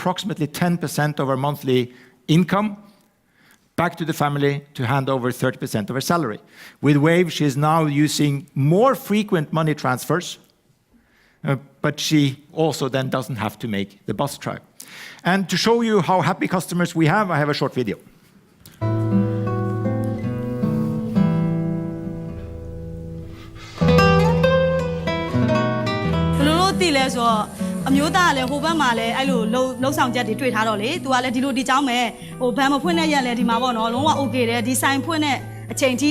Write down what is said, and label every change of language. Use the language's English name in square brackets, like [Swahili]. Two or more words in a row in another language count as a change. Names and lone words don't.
[English] It would cost her approximately 10% of her monthly income. back to the family to hand over 30% of her salary. With Wave, she is now using more frequent money transfers, but she also then doesn't have to make the bus trip. And to show you how happy customers we have, I have a short video. [Burmese] အမျိုးသားကလည်းဟိုဘက်မှာလည်းအဲ့လိုလှုပ်ဆောင်ချက်တွေတွေ့ထားတော့လေသူကလည်းဒီလိုဒီကြောင်းမဲ့ဟိုဘန်မဖွင့်တဲ့ရက်လည်းဒီမှာပေါ့နော်လုံးဝ okay တယ်ဒီဆိုင်ဖွင့်တဲ့အချိန်ကြီး